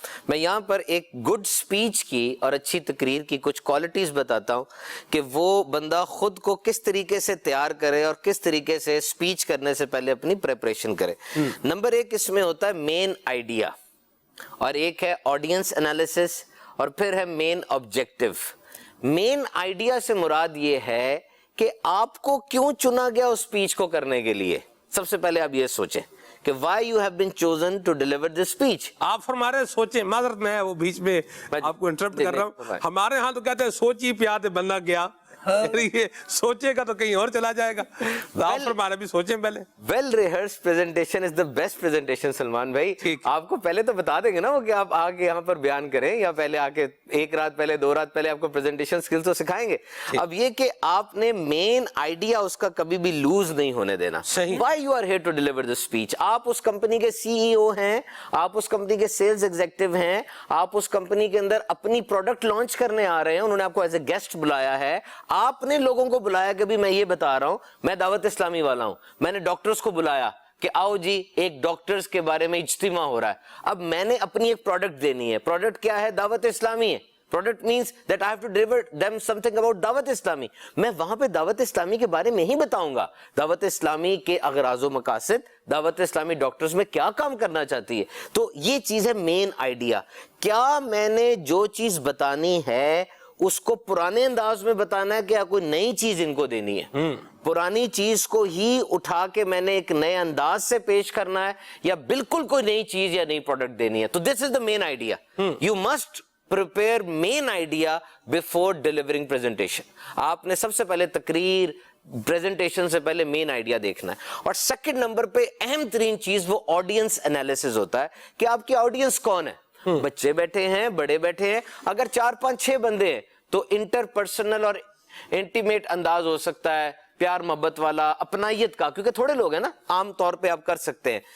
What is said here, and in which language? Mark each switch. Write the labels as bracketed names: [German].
[Urdu] میں یہاں پر ایک گڈ سپیچ کی اور اچھی تقریر کی کچھ کوالٹیز بتاتا ہوں کہ وہ بندہ خود کو کس طریقے سے تیار کرے اور کس طریقے سے سپیچ کرنے سے پہلے اپنی پریپریشن کرے. نمبر 1 اس میں ہوتا ہے مین آئیڈیا, اور ایک ہے آڈینس انالیسس, اور پھر ہے مین آبجیکٹیو. مین آئیڈیا سے مراد یہ ہے کہ آپ کو کیوں چنا گیا اس سپیچ کو کرنے کے لیے. سب سے پہلے آپ یہ سوچیں کہ [English] why you have been chosen to deliver this speech. [Urdu] آپ فرما رہے سوچیں، معذرت میں وہ بیچ میں آپ کو انٹرپٹ کر رہا ہوں. ہمارے ہاں تو کہتے ہیں سوچی پیاد بندہ گیا، یہ سوچے گا تو کہیں اور چلا جائے گا. آپ فرما رہے بھی سوچیں پہلے. [English] Well rehearsed presentation is the best presentation Salman بھائی. [Urdu] آپ کو پہلے تو بتا دیں گے نا وہ کہ آپ آگے یہاں پر بیان کریں، یا پہلے آ کے ایک رات پہلے 2 رات پہلے آپ کو presentation skills تو سکھائیں گے. اب یہ کہ آپ نے مین آئیڈیا اس کا کبھی بھی لوز نہیں ہونے دینا. [English] Why you are here to deliver the speech. [Urdu] آپ اس کمپنی کے CEO ہیں، آپ اس کمپنی کے سیلز ایگزیکٹو ہیں، آپ اس کمپنی کے اندر اپنی پروڈکٹ لانچ کرنے آ رہے ہیں، انہوں نے آپ کو [English] as a guest [Urdu] بلایا ہے. آپ نے لوگوں کو بلایا کہ بھی میں یہ بتا رہا ہوں میں دعوت اسلامی والا ہوں. میں نے ڈاکٹرز کو بلایا کہ آؤ جی ایک ڈاکٹرز کے بارے میں اجتماع ہو رہا ہے. اب میں نے اپنی ایک پروڈکٹ دینی ہے. پروڈکٹ کیا ہے؟ دعوت اسلامی ہے. [English] Product means that I have to deliver them something about Dawat Islami. [Urdu] میں وہاں پہ دعوت اسلامی کے بارے میں ہی بتاؤں گا. دعوت اسلامی کے اغراض و مقاصد، دعوت اسلامی ڈاکٹرز میں کیا کام کرنا چاہتی ہے. تو یہ چیز ہے مین آئیڈیا. کیا میں نے جو چیز بتانی ہے اس کو پرانے انداز میں بتانا ہے، کیا کوئی نئی چیز ان کو دینی ہے؟ پرانی چیز کو ہی اٹھا کے میں نے ایک نئے انداز سے پیش کرنا ہے، یا بالکل کوئی نئی چیز یا نئی پروڈکٹ دینی ہے؟ تو [English] This is the main idea. You must prepare main idea before delivering presentation. [Urdu] آپ نے سب سے پہلے تقریر پریزنٹیشن سے پہلے مین آئیڈیا دیکھنا ہے. اور سیکنڈ نمبر پہ اہم ترین چیز وہ آڈینس انالیسز ہوتا ہے کہ آپ کی آڈینس کون ہے. بچے بیٹھے ہیں، بڑے بیٹھے ہیں، اگر 4 5 6 بندے ہیں تو انٹر پرسنل اور انٹیمیٹ انداز ہو سکتا ہے، پیار محبت والا، اپنائیت کا، کیونکہ تھوڑے لوگ ہیں نا، عام طور پہ آپ کر سکتے ہیں.